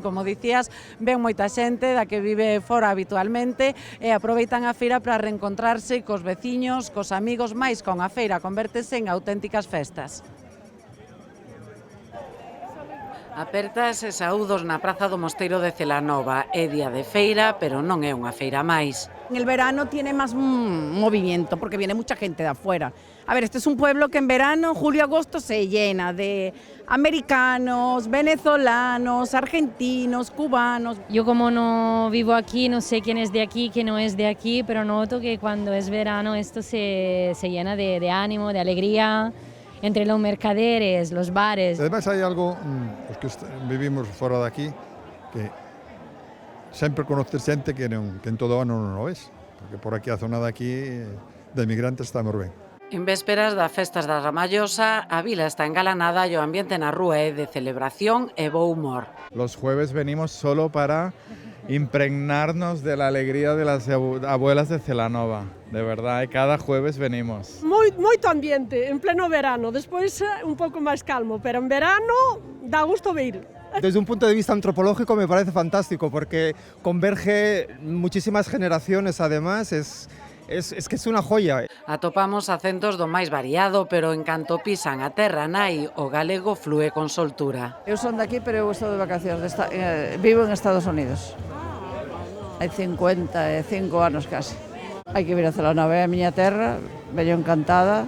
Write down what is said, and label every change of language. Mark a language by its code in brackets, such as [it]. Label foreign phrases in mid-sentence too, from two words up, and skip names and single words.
[gl] Como dicías, ven moita xente da que vive fora habitualmente e aproveitan a feira para reencontrarse cos veciños, cos amigos, máis con a feira convértese en auténticas festas. Apertas e saúdos na praza do Mosteiro de Celanova. É día de feira, pero non é unha feira máis. [es] En el verano tiene más movimiento porque viene mucha gente de afuera. A ver, este es un pueblo que en verano, julio, agosto se llena de americanos, venezolanos, argentinos, cubanos. Yo como no vivo aquí, no sé quién es de aquí, quién no es de aquí, pero noto que cuando es verano esto se llena de ánimo, de alegría. Entre los mercaderes, los bares. Además hay algo, los que vivimos fuera de aquí, [gl] que sempre conoces xente que en todo ano non o ves, porque por aquí a zona de aquí de migrantes estamos ben. En vésperas das festas da Ramallosa, a vila está engalanada e o ambiente na rúa é de celebración e bo humor. [es] Los jueves venimos solo para impregnarnos de la alegría de las abuelas de Celanova. De verdad, cada jueves venimos. [gl] Moito ambiente, en pleno verano. Despois un pouco máis calmo, pero en verano dá gusto vir. [es] Desde un punto de vista antropológico me parece fantástico porque converge muchísimas generaciones, además, es que es una joya. [gl] Atopamos acentos do máis variado, pero en canto pisan a terra nai, o galego flúe con soltura. Eu son daqui, pero eu estou de vacacións, vivo en Estados Unidos. Hai 55 anos casi. Hai que vir a Celanova, é a miña terra, veño encantada.